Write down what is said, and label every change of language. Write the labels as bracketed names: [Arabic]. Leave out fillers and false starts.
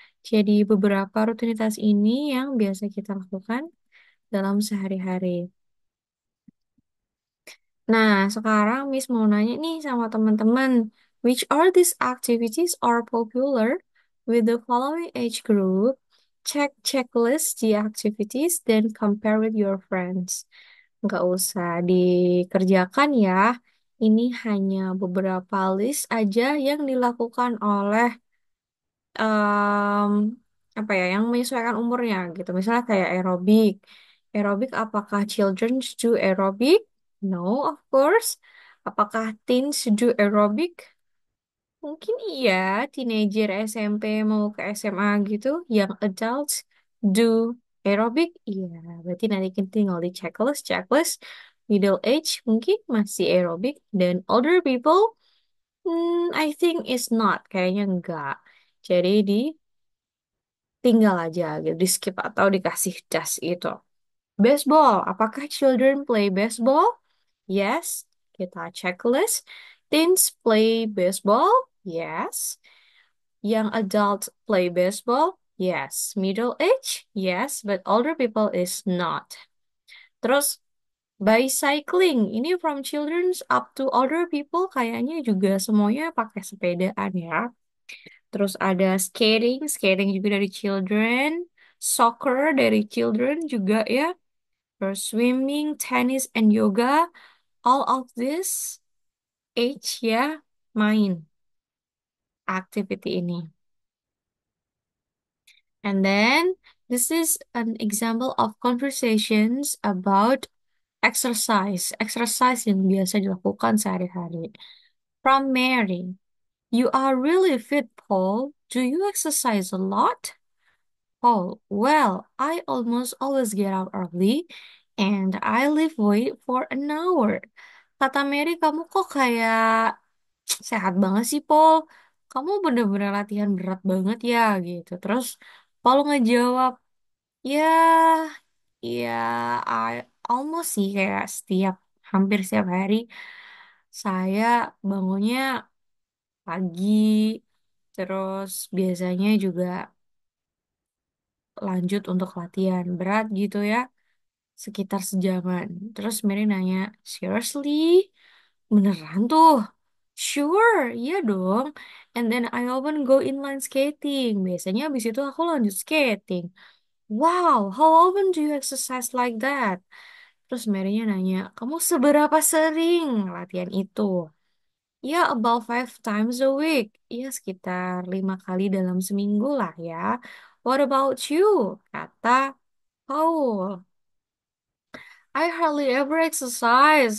[Indonesian] Jadi beberapa rutinitas ini yang biasa kita lakukan dalam sehari-hari. Nah, sekarang Miss mau nanya nih sama teman-teman, [English] which are these activities are popular with the following age group? Check checklist the activities, then compare with your friends. [Indonesian] Nggak usah dikerjakan ya. Ini hanya beberapa list aja yang dilakukan oleh em, apa ya yang menyesuaikan umurnya gitu. Misalnya kayak aerobik. Aerobik apakah [English] children do [Indonesian] aerobik? [English] No, of course. [Indonesian] Apakah [English] teens do [Indonesian] aerobik? Mungkin iya, teenager SMP mau ke SMA gitu. Yang [English] adults do [Indonesian] aerobik? Iya, berarti nanti kita tinggal di checklist. Middle age mungkin masih aerobik. [English] Dan older people, I think is not. [Indonesian] Kayaknya enggak. Jadi tinggal aja gitu, di skip atau dikasih dust itu. [English] Baseball, apakah children play baseball? Yes, [Indonesian] kita checklist. [English] Teens play baseball? Yes. Young adults play baseball? Yes. Middle age? Yes, but older people is not. [Indonesian] Terus bicycling, ini [English] from children up to older people [Indonesian] kayaknya juga semuanya pakai sepedaan ya. Terus ada skating juga dari children, soccer dari children juga ya. [English] Terus swimming, tennis, and yoga, all of this age ya main activity ini. And then this is an example of conversations about exercise. [Indonesian] Exercise yang biasa dilakukan sehari-hari. [English] From Mary, you are really fit, Paul. Do you exercise a lot? Oh, well, I almost always get out early and I lift weight for an hour. [Indonesian] Kata Mary, kamu kok kayak sehat banget sih, Paul. Kamu bener-bener latihan berat banget ya, gitu. Terus Paul ngejawab, ya, ya, almost sih kayak hampir setiap hari. Saya bangunnya pagi, terus biasanya juga lanjut untuk latihan berat gitu ya. Sekitar sejaman. Terus Mary nanya, seriously? Beneran tuh? [English] Sure, [Indonesian] iya dong. [English] And then I often go inline skating. [Indonesian] Biasanya habis itu aku lanjut skating. [English] Wow, how often do you exercise like that? [Indonesian] Terus Mary-nya nanya, kamu seberapa sering latihan itu? Ya, [English] about 5 times a week. [Indonesian] Ya, sekitar 5 kali dalam seminggu lah ya. [English] What about you? [Indonesian] Kata Paul. [English] I hardly ever exercise.